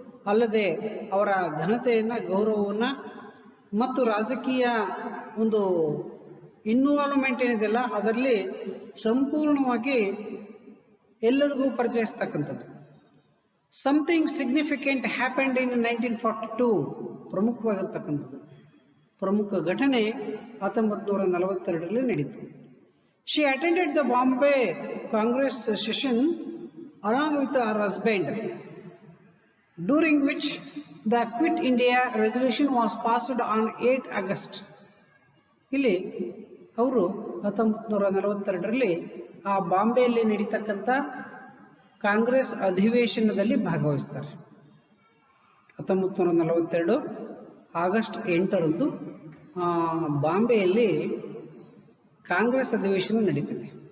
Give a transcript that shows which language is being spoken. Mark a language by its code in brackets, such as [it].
[kn] ಅಲ್ಲದೆ ಅವರ ಘನತೆಯನ್ನ, ಗೌರವವನ್ನ ಮತ್ತು ರಾಜಕೀಯ ಒಂದು ಇನ್ವಾಲ್ವ್ಮೆಂಟ್ ಏನಿದೆಯಲ್ಲ ಅದರಲ್ಲಿ ಸಂಪೂರ್ಣವಾಗಿ ಎಲ್ಲರಿಗೂ ಪರಿಚಯಿಸ್ತಕ್ಕಂಥದ್ದು. [en] Something significant happened in 1942. [kn] ಪ್ರಮುಖವಾಗಿರ್ತಕ್ಕಂಥದ್ದು, ಪ್ರಮುಖ ಘಟನೆ 1942ರಲ್ಲಿ ನಡೀತು. [en] She attended the Bombay Congress session along with her husband, during which the Quit India resolution was passed on 8 August. [kn] ಇಲ್ಲಿ ಅವರು 1942ರಲ್ಲಿ ಆ ಬಾಂಬೆಯಲ್ಲಿ ನಡೀತಕ್ಕಂಥ ಕಾಂಗ್ರೆಸ್ ಅಧಿವೇಶನದಲ್ಲಿ ಭಾಗವಹಿಸ್ತಾರೆ. 1942 ಆಗಸ್ಟ್ 8ರಂದು ಬಾಂಬೆಯಲ್ಲಿ ಕಾಂಗ್ರೆಸ್ ಅಧಿವೇಶನ ನಡೀತಿದೆ.